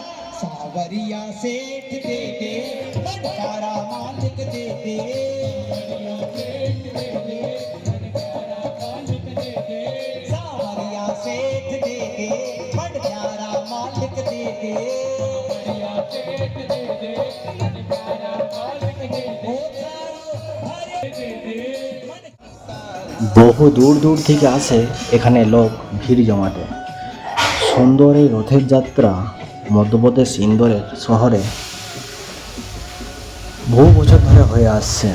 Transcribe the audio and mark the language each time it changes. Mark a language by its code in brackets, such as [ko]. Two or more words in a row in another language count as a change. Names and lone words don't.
[hi] सावरिया सेठ दे दे, बनकारा मालिक दे दे, सावरिया सेठ दे दे, बनकारा मालिक दे दे, [bn] বহু দূর দূর থেকে আসে এখানে লোক ভিড় জমাতে। সুন্দর এই রথের যাত্রা মধ্যপ্রদেশ ইন্দোরের শহরে বহু বছর ধরে হয়ে আসছে।